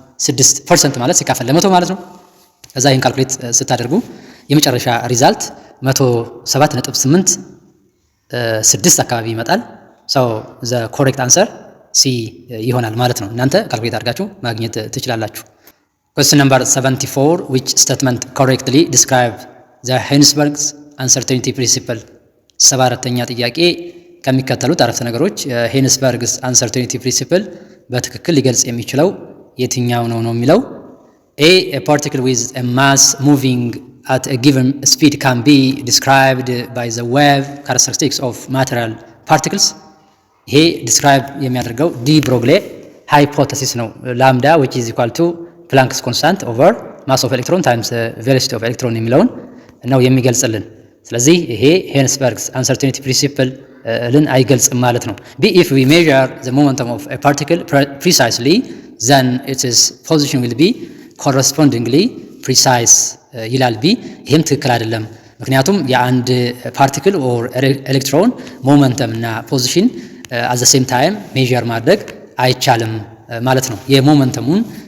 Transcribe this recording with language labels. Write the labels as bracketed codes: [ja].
[am] 6% ማለት ሲካፈል ለመቶ ማለት ነው። ከዛ ይህን ካልኩሌት ስታደርጉ የመጨረሻ ሪዛልት 107.86 አካባቢ ይመጣል። ሰው ዘ ኮሬክት አንሰር ሲ ይሆናል ማለት ነው። እናንተ ካልኩሌት አድርጋችሁ ማግኘት ትችላላችሁ። [en] Question number 74 which statement correctly describe the Heisenberg's uncertainty principle? [am] 74ኛ ጥያቄ ከሚከተሉት አረፍተ ነገሮች ሄንስበርግስ አንሰርቴኒቲ ፕሪንሲፕል በትክክል ሊገልጽ የሚችለው የትኛው ነው የሚለው [en] A particle with a mass moving at a given speed can be described by the wave characteristics of material particles. [am] ይሄ ዲስክራይብ የሚያደርገው ዲ ብሮግሌ ሃይፖቴሲስ ነው። ላምዳ [en] which is equal to Planck's constant over mass of electron [am] times velocity of electron የሚለውን ነው የሚገልጽልን። ስለዚህ ይሄ ሄንስበርግስ አንሰርቴኒቲ ፕሪንሲፕል ልን አይገልጽም ማለት ነው። [en] B if we measure the momentum of a particle precisely then its position will be correspondingly precise [am] ይላል ቢ። ይህም ትክክል አይደለም። ምክንያቱም የአንድ ፓርቲክል ኦር ኤሌክትሮን ሞመንተም እና ፖዚሽን [en] at the same time [am] ሜዥር ማድረግ አይቻልም ማለት ነው። የሞመንተሙን